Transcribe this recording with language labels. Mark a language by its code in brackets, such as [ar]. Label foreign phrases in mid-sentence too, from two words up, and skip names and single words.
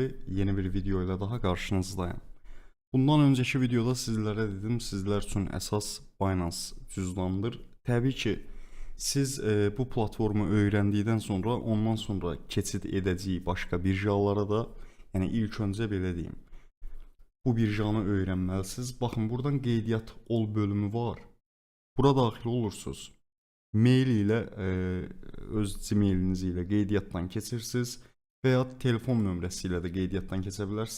[tr] Yeni bir video ile daha karşınızdayım. Bundan önceki videoda sizlere dedim, sizler için esas Binance cüzdandır. Tabii ki siz bu platformu öğrendikten sonra ondan sonra [az] keçid edəcəyi [tr] başka birjalara da, yani ilk önce [az] belə deyim, [tr] bu birjanı öğrenməlisiniz. Bakın buradan [az] qeydiyyat ol [tr] bölümü var. [az] Bura daxil olursunuz. Mail ilə öz Gmailiniz ilə qeydiyyatdan keçirsiniz və ya telefon nömrəsi ilə də qeydiyyatdan keçə bilərsiniz.